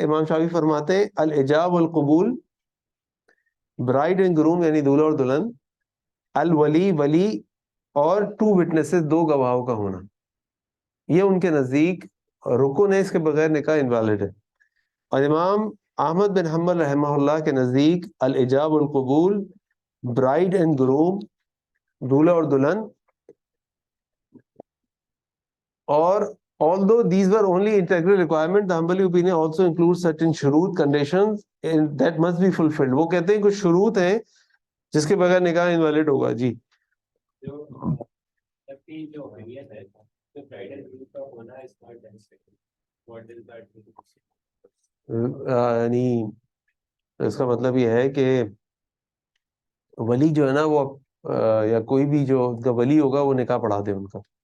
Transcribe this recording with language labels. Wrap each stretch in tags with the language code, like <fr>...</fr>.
<ur>امام شافعی فرماتے ہیں الایجاب والقبول، برائڈ اینڈ گروم یعنی دولہا اور دلہن، الولی ولی، اور 2 وٹنسز 2 گواہوں کا ہونا. یہ ان کے نزدیک رکن ہے، اس کے بغیر نکاح انویلڈ ہے. اور امام احمد بن حنبل رحمہ اللہ کے نزدیک الایجاب والقبول، برائڈ اینڈ گروم، دولہا اور دلہن. اور</ur> <en>although these were only integral requirement, the Hanbali opinion also includes certain shurut, conditions that must be fulfilled.</en> <ur>وہ کہتے ہیں کچھ شروط ہیں جس کے بغیر نکاح انویلڈ ہوگا. جی جو جو حیت ہے جو برائڈل گروپ کا ہونا ہے اس کا ڈینس</ur> <en>What is that?</en> <ur>یعنی اس کا مطلب یہ ہے کہ ولی جو ہے نا وہ یا کوئی بھی جو ان کا ولی ہوگا وہ نکاح پڑھا دے ان کا.</ur>